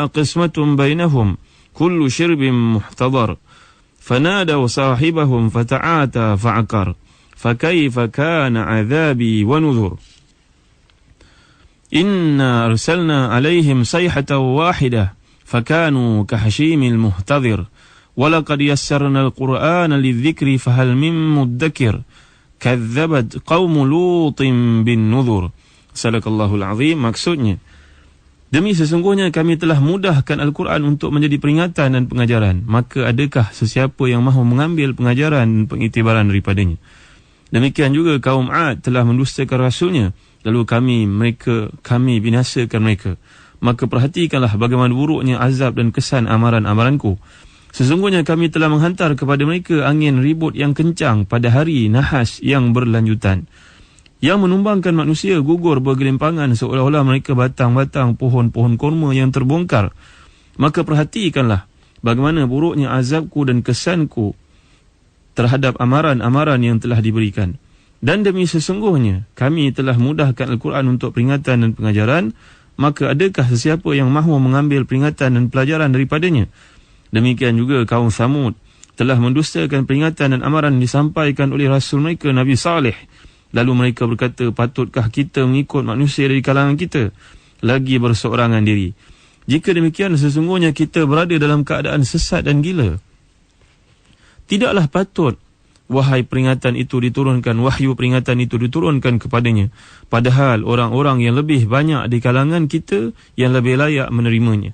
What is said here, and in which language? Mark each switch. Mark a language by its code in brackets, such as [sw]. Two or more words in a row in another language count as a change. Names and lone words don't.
[ar] قسمة بينهم كل شرب محتضر فنادوا صاحبهم فتعاتى فعقر فكيف كان عذابي ونذر إنا أرسلنا عليهم صيحة واحدة فكانوا كحشيم المهتظر ولقد يسرنا القرآن للذكر فهل من مدكر كذبت قوم لوط بالنذر. صدق الله العظيم. [ms] Maksudnya, demi sesungguhnya kami telah mudahkan Al-Quran untuk menjadi peringatan dan pengajaran, maka adakah sesiapa yang mahu mengambil pengajaran dan pengiktibaran daripadanya? Demikian juga kaum Ad telah mendustakan rasulnya, lalu kami binasakan mereka. Maka perhatikanlah bagaimana buruknya azab dan kesan amaran-amaranku. Sesungguhnya kami telah menghantar kepada mereka angin ribut yang kencang pada hari nahas yang berlanjutan, yang menumbangkan manusia gugur bergelimpangan seolah-olah mereka batang-batang pohon-pohon kurma yang terbongkar. Maka perhatikanlah bagaimana buruknya azabku dan kesanku terhadap amaran-amaran yang telah diberikan. Dan demi sesungguhnya kami telah mudahkan Al-Quran untuk peringatan dan pengajaran, maka adakah sesiapa yang mahu mengambil peringatan dan pelajaran daripadanya? Demikian juga kaum Samud telah mendustakan peringatan dan amaran disampaikan oleh Rasul mereka Nabi Saleh. Lalu mereka berkata, patutkah kita mengikut manusia dari kalangan kita, lagi berseorangan diri? Jika demikian, sesungguhnya kita berada dalam keadaan sesat dan gila. Tidaklah patut wahai peringatan itu diturunkan, wahyu peringatan itu diturunkan kepadanya, padahal orang-orang yang lebih banyak di kalangan kita yang lebih layak menerimanya.